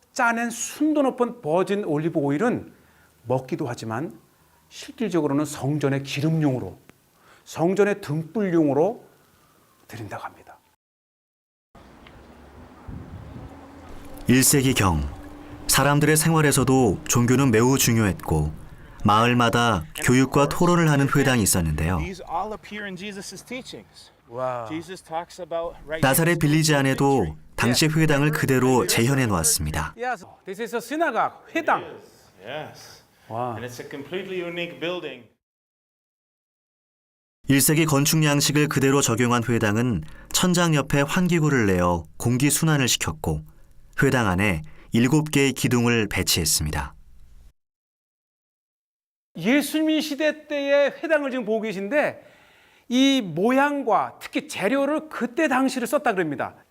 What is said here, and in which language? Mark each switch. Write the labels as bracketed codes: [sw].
[ko] 짜낸 순도 높은 버진 올리브 오일은 먹기도 하지만 실질적으로는 성전의 기름용으로, 성전의 등불용으로 드린다고 합니다. 1세기경 사람들의 생활에서도 종교는 매우 중요했고 마을마다 교육과 토론을 하는 회당이 있었는데요. [en] These all appear in Jesus' teachings. [ko] 와. [en] Jesus talks about right [ko] 나사렛 빌리지 안에도 당시 회당을 그대로 재현해 놓았습니다. [en] Yes, this is a synagogue, 회당. Yes. [ko] 와. [en] And it's a completely unique building. [ko] 1세기 건축 양식을 그대로 적용한 회당은 천장 옆에 환기구를 내어 공기 순환을 시켰고 회당 안에 7개의 기둥을 배치했습니다. 예수님 시대 때의 회당을 지금 보고 계신데 이 모양과 특히 재료를 그때 당시를 썼다 그럽니다.